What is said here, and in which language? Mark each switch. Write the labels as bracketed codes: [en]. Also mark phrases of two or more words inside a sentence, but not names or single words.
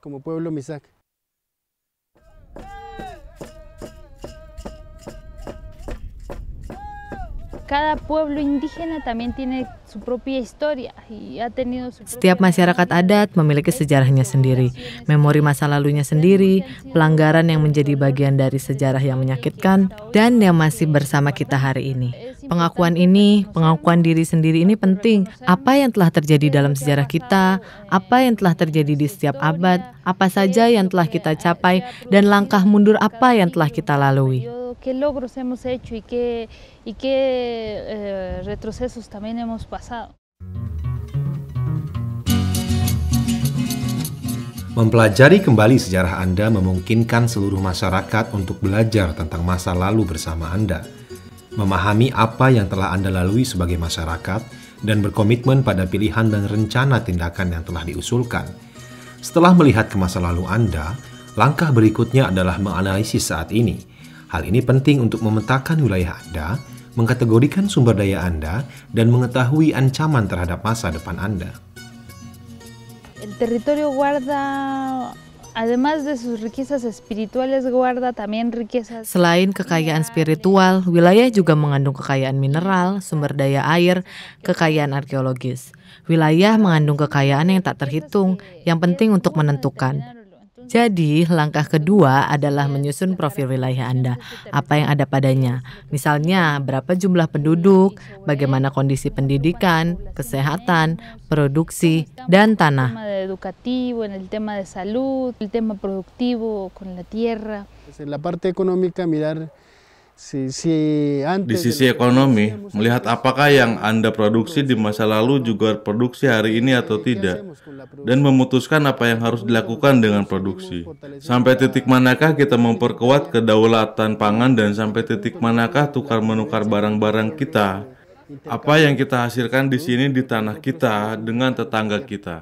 [id] Setiap masyarakat adat memiliki sejarahnya sendiri, memori masa lalunya sendiri, pelanggaran yang menjadi bagian dari sejarah yang menyakitkan, dan yang masih bersama kita hari ini. Pengakuan ini, pengakuan diri sendiri ini penting. Apa yang telah terjadi dalam sejarah kita, apa yang telah terjadi di setiap abad, apa saja yang telah kita capai, dan langkah mundur apa yang telah kita lalui. [es] ¿Qué logros hemos hecho y qué retrocesos también hemos pasado? [id] Mempelajari kembali sejarah Anda memungkinkan seluruh masyarakat untuk belajar tentang masa lalu bersama Anda, memahami apa yang telah Anda lalui sebagai masyarakat, dan berkomitmen pada pilihan dan rencana tindakan yang telah diusulkan. Setelah melihat ke masa lalu Anda, Langkah berikutnya adalah menganalisis saat ini. Hal ini penting untuk memetakan wilayah Anda, mengkategorikan sumber daya Anda, dan mengetahui ancaman terhadap masa depan Anda. [es] El territorio guarda, además de sus riquezas espirituales, guarda también riquezas. [id] Selain kekayaan spiritual, wilayah juga mengandung kekayaan mineral, sumber daya air, kekayaan arkeologis. Wilayah mengandung kekayaan yang tak terhitung, yang penting untuk menentukan. Jadi, langkah kedua adalah menyusun profil wilayah Anda, apa yang ada padanya. Misalnya, berapa jumlah penduduk, bagaimana kondisi pendidikan, kesehatan, produksi, dan tanah. [es] En el tema de salud, el tema productivo con la tierra. En la parte económica mirar [id] di sisi ekonomi, melihat apakah yang Anda produksi di masa lalu juga produksi hari ini atau tidak, dan memutuskan apa yang harus dilakukan dengan produksi. Sampai titik manakah kita memperkuat kedaulatan pangan dan sampai titik manakah tukar-menukar barang-barang kita, apa yang kita hasilkan di sini di tanah kita dengan tetangga kita.